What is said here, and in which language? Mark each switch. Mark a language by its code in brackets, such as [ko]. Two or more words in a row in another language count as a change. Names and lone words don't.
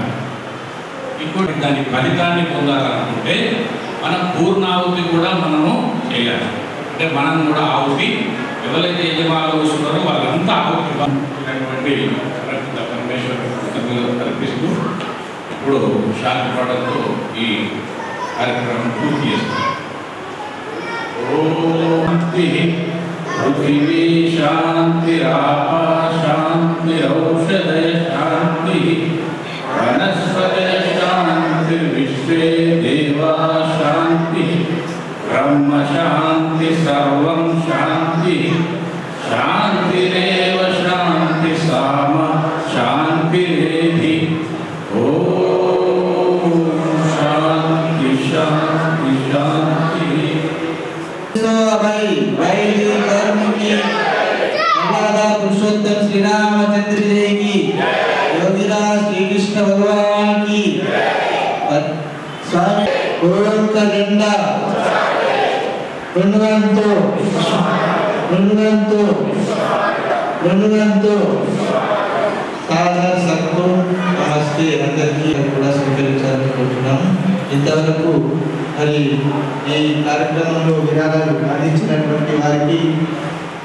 [te] ఇంకోటి, దాని ఫలితాన్ని పొందాలనుకుంటే మనం పూర్ణాహుతి కూడా మనము చేయాలి. అంటే మనం కూడా ఆహుతి, ఎవరైతే యజమానులు వస్తున్నారో వాళ్ళంతా ఆహుతి పరమేశ్వరుడు కల్పిస్తూ ఇప్పుడు శాంతి పాఠంతో ఈ కార్యక్రమం పూర్తి చేస్తాం. [sa] पृथिवी शांतिरापा शांतिरौषधय शांति वनस्पतय शांतिर्विश्वे देवा शांति ब्रह्म शांति सर्वं शांति शांतिरेव शांति साम शांतिरेधि ओम शांति शांति शांति। [hi] पुरुषोत्तम श्री रामचंद्र जी की, योगीराज श्री कृष्ण भगवान की, स्वामी ओम का डंडा [te] సాదర సత్తు నమస్తే అందరికీ కూడా స్వీకరించాలనుకుంటున్నాము. ఇంతవరకు మరి ఈ కార్యక్రమంలో విరాళాలు అందించినటువంటి వారికి